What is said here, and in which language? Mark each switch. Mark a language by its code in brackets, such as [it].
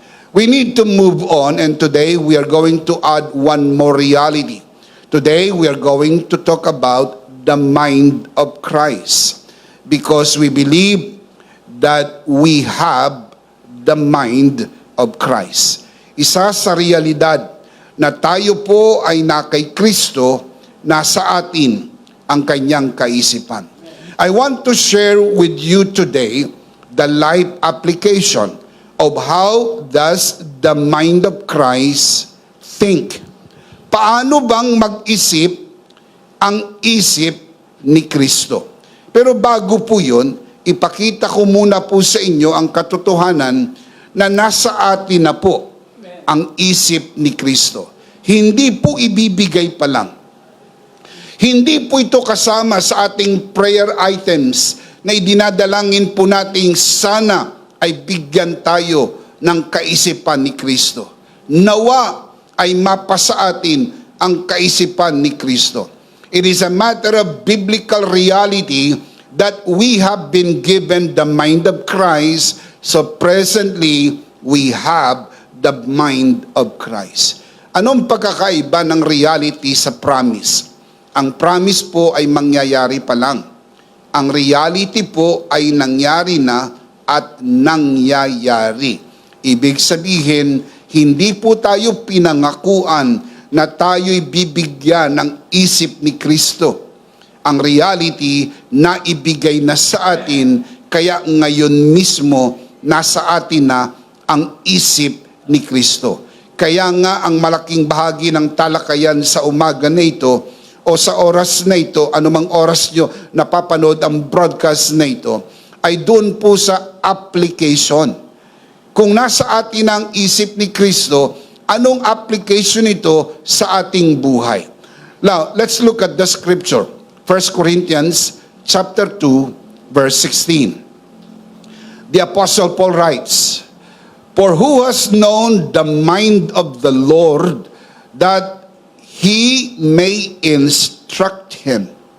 [en] We need to move on, and today we are going to add one more reality. Today we are going to talk about the mind of Christ, because we believe that we have the mind of Christ. [tl] Isa sa realidad na tayo po ay na kay Kristo, nasa atin ang kanyang kaisipan. [en] I want to share with you today the life application of how does the mind of Christ think. [tl] Paano bang mag-isip ang isip ni Kristo? Pero bago po yun, ipakita ko muna po sa inyo ang katotohanan na nasa atin na po ang isip ni Kristo. Hindi po ibibigay pa lang. Hindi po ito kasama sa ating prayer items na idinadalangin po nating sana ay bigyan tayo ng kaisipan ni Kristo. Nawa ay mapasa atin ang kaisipan ni Kristo. [en] It is a matter of biblical reality that we have been given the mind of Christ, so presently we have the mind of Christ. [tl] Anong pagkakaiba ng reality sa promise? Ang promise po ay mangyayari pa lang. Ang reality po ay nangyari na at nangyayari. Ibig sabihin, hindi po tayo pinangakuan na tayo'y bibigyan ng isip ni Kristo. Ang reality na ibigay na sa atin, kaya ngayon mismo nasa atin na ang isip ni Kristo. Kaya nga ang malaking bahagi ng talakayan sa umaga na ito o sa oras na ito, anumang oras nyo napapanood ang broadcast na ito, ay doon po sa application. Kung nasa atin ang isip ni Kristo, anong application ito sa ating buhay? [en] Now, let's look at the scripture. 1 Corinthians chapter 2, verse 16. The Apostle Paul writes, "For who has known the mind of the Lord that he may instruct him?"